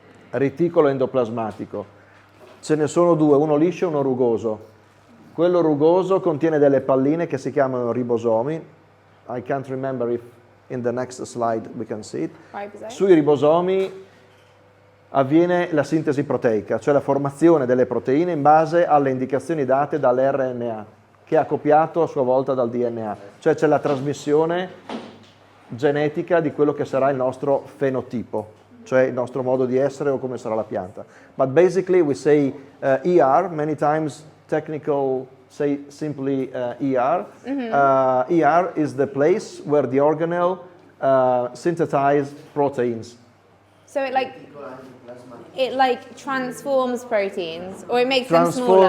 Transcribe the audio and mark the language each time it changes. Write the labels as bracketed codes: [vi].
[it] Reticolo endoplasmatico. Ce ne sono due, uno liscio e uno rugoso. Quello rugoso contiene delle palline che si chiamano ribosomi. [en] I can't remember if in the next slide we can see it. Ribosome. [it] Sui ribosomi avviene la sintesi proteica, cioè la formazione delle proteine in base alle indicazioni date dall'RNA, che è copiato a sua volta dal DNA. Cioè c'è la trasmissione genetica di quello che sarà il nostro fenotipo, cioè il nostro modo di essere o come sarà la pianta. [en] But basically we say ER, many times technical say simply ER. ER is the place where the organelle synthesize proteins. So it like transforms proteins, or it makes them smaller.